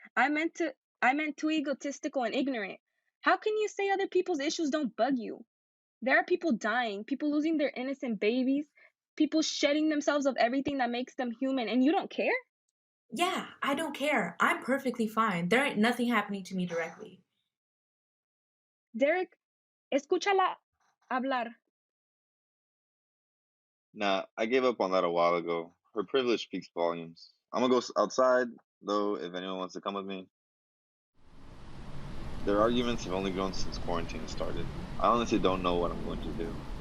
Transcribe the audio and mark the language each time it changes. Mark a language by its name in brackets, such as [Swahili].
[English] I meant too egotistical and ignorant. How can you say other people's issues don't bug you? There are people dying, people losing their innocent babies, people shedding themselves of everything that makes them human, and you don't care? Yeah, I don't care. I'm perfectly fine. There ain't nothing happening to me directly. [Spanish] Derek, escúchala hablar. [English] Nah, I gave up on that a while ago. Her privilege speaks volumes. I'm gonna go outside, though, if anyone wants to come with me. Their arguments have only grown since quarantine started. I honestly don't know what I'm going to do.